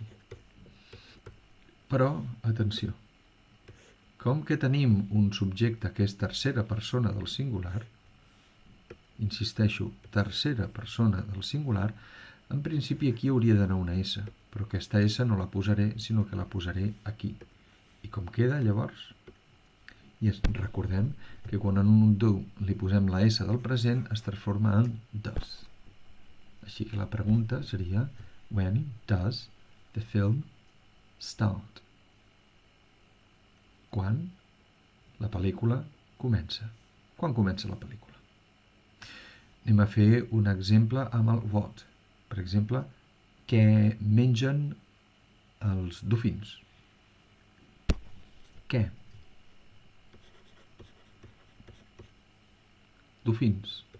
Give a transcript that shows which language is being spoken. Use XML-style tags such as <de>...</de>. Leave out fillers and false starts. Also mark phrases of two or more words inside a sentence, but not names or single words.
<ca>Però, atenció, com que tenim un subjecte que és tercera persona del singular, insisteixo, tercera persona del singular, en principi aquí hauria d'anar una S, però aquesta S no la posaré, sinó que la posaré aquí. I com queda, llavors? I recordem que quan en un do li posem la S del present es transforma en does. Així que la pregunta seria</ca> <en>when does the film start?</en> <ca>Quan la pel·lícula comença. Quan comença la pel·lícula? Anem a fer un exemple amb el what. Per exemple, què mengen els dofins? Què? Dofins.</ca>